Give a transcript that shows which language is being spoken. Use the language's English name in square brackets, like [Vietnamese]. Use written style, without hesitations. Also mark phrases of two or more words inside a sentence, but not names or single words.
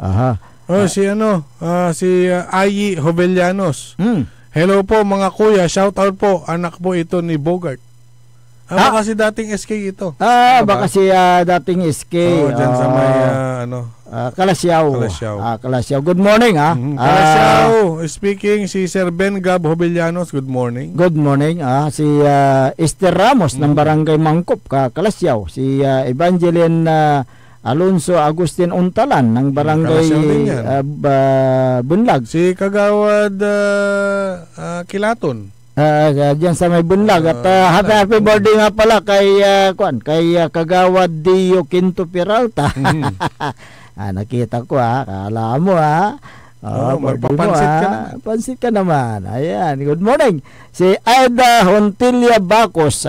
[Filipino] Si Ayi Jovellanos. Hello po mga kuya, [English] shout out [Filipino] po, anak po ito ni Bogart. Baka si dating SK ito. Baka si dating SK. Dyan sa may Kalasyaw. Kalasyaw. [English] Good morning [Filipino] Kalasyaw. Speaking si Sir Ben Gab Jovellanos, [English] good morning. Good morning. [Filipino] Si Esther Ramos ng Barangay Mangkop, Kalasyaw. Si Evangeline Alonso Agustin Untalan ng Barangay Bunlag. Si Kagawad Kilaton. Diyan sa may Bunlag. At [English] happy birthday [Filipino] nga pala kay Kagawad Dio Quinto Peralta. Nakita ko kala mo magpapansit ka naman. Pansit ka naman. Ayan, [English] good morning. [Filipino] Si Aida Hontilia Bacos.